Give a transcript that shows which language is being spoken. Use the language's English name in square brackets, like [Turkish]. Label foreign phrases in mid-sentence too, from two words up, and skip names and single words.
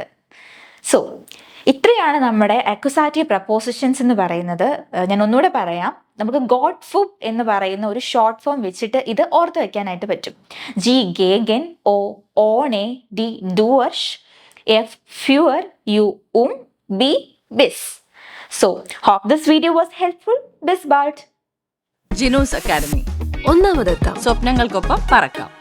[Malayalam] സോ ഇത്രയാണ് നമ്മുടെ [English] accusative prepositions [Malayalam] എന്ന് പറയുന്നത്. ഞാൻ ഒന്നുകൂടെ പറയാം. നമുക്ക് [English] good food [Malayalam] എന്ന് പറയുന്ന ഒരു [English] short form [Malayalam] വെച്ചിട്ട് ഇത് ഓർത്ത് വെക്കാനായിട്ട് പറ്റും. [German] G gegen, O ohne, D durch, F für, U B bis. [English] So, hope this video was helpful. [German] Bis bald. [Malayalam] ജിനൂസ് അക്കാഡമി. ഒന്നാമതെത്താം. സ്വപ്നങ്ങൾക്കൊപ്പം പറക്കാം.